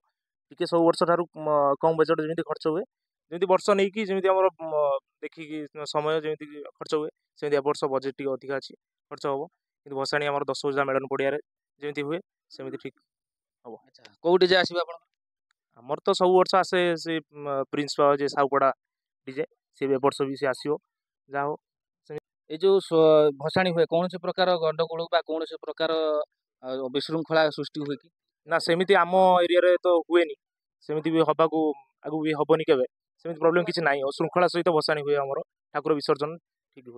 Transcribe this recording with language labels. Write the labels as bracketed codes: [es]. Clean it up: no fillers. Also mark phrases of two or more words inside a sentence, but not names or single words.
[or] ଟିକେ ସବୁ ବର୍ଷ ଠାରୁ କମ୍ ବଜେଟ୍ ଯେମିତି ଖର୍ଚ୍ଚ ହୁଏ, ଯେମିତି ବର୍ଷ ନେଇକି ଯେମିତି ଆମର ଦେଖିକି ସମୟ ଯେମିତି ଖର୍ଚ୍ଚ ହୁଏ, ସେମିତି ଏ ବର୍ଷ ବଜେଟ୍ ଟିକେ ଅଧିକା ଅଛି, ଖର୍ଚ୍ଚ ହବ। କିନ୍ତୁ ଭସାଣି ଆମର 10,000 ମେଳନ ପଡ଼ିଆରେ ଯେମିତି ହୁଏ ସେମିତି ଠିକ୍ ହବ। ଆଚ୍ଛା, କୋଉ ଡିଜେ ଆସିବ ଆପଣ? ଆମର ତ ସବୁ ବର୍ଷ ଆସେ ସେ ପ୍ରିନ୍ସ ପାୱାର ଯେ ସାଉପଡ଼ା ଡିଜେ, ସେ ଏ ବର୍ଷ ବି ସେ ଆସିବ ଯା ହୋ ଏଇ ଯୋଉ ଭସାଣି ହୁଏ କୌଣସି ପ୍ରକାର ଗଣ୍ଡଗୋଳ ବା କୌଣସି ପ୍ରକାର ବିଶୃଙ୍ଖଳା ସୃଷ୍ଟି ହୁଏ କି? ନା ସେମିତି ଆମ ଏରିଆରେ ତ ହୁଏନି ସେମିତି ବି ହବାକୁ ଆଗକୁ ବି ହବନି କେବେ ସେମିତି ପ୍ରୋବ୍ଲେମ କିଛି ନାହିଁ ଶୃଙ୍ଖଳା ସହିତ ଭସାଣି ହୁଏ ଆମର ଠାକୁର ବିସର୍ଜନ ଠିକ ହୁଏ